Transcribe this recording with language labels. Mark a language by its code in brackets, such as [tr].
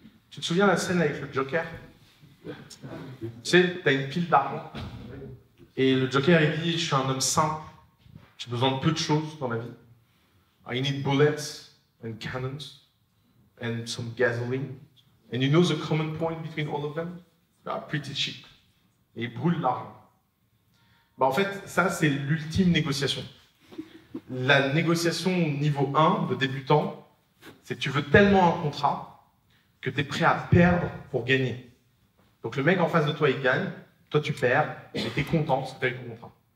[fr] Tu te souviens de la scène avec le Joker? Tu sais, tu as une pile d'argent. Et le Joker, il dit, je suis un homme simple. J'ai besoin de peu de choses dans la vie. [en] I need bullets and cannons and some gasoline. And you know the common point between all of them? They are pretty cheap. [fr] Et ils brûlent l'argent. Bah en fait, ça, c'est l'ultime négociation. La négociation niveau 1 de débutant, c'est que tu veux tellement un contrat que tu es prêt à perdre pour gagner. Donc le mec en face de toi, il gagne, toi tu perds, et tu es content parce que tu as eu ton contrat.